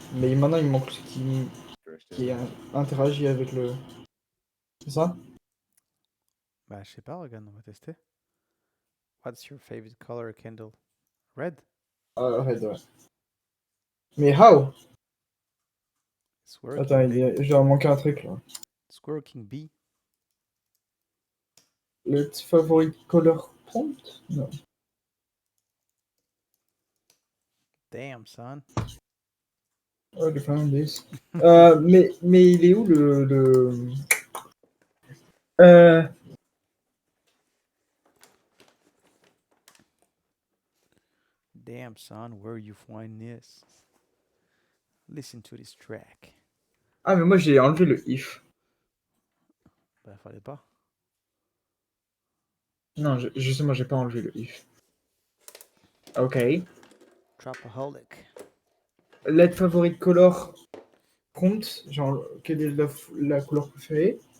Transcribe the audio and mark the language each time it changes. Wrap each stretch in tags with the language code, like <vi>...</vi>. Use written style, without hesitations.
<fr>Mais maintenant, il manque ce qui interagit avec le. C'est ça? Bah, je sais pas, regarde, on va tester.</fr> <en>What's your favorite color candle? Red?</en> <fr>Ah, ouais, ouais. Mais how?</fr> <en>It's</en> <fr>Attends,</fr> <en>working, baby.</en> <fr>j'ai manqué un truc là.</fr> <en>It's working, B.</en> <fr>Le favorite color prompt? Non.</fr> <en>Damn, son.</en> <fr>Oh, le fameux this. Mais il est où le... Euh,</fr> <en>Damn, son, where you find this? Listen to this track.</en> <fr>Ah, mais moi j'ai enlevé le if. Bah, fallait pas. Non, justement, j'ai pas enlevé le if. Ok.</fr> <en>Trapaholic. Let favorite color prompt,</en> <fr>genre, quelle est la couleur préférée?</fr>